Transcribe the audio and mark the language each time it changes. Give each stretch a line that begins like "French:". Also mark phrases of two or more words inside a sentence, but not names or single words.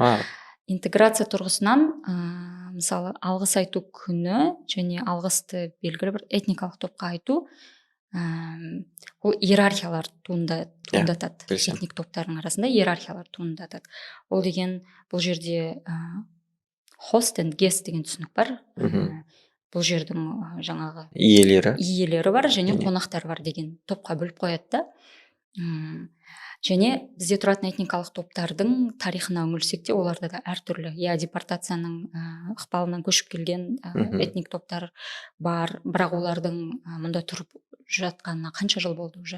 Kazakh: Интеграция тұрғысынан мысалы алғыс айту күні және алғысты белгілі бір этникалық топқа айту, ол иерархиялар туындатады. Этник топтардың арасында иерархиялар туындатады. Ол деген, бұл жерде
English: host and guest
Kazakh: деген түсінік бар. Бұл жердің жаңағы иелері бар және қонақтар бар деген топқа бөліп қояды да. Және бізде тұратын этникалық топтардың тарихына үңілсек те, оларда да әртүрлі, депортацияның ықпалынан көшіп келген этник топтар бар, бірақ олардың мұнда тұрып жатқанына қанша жыл болды уже?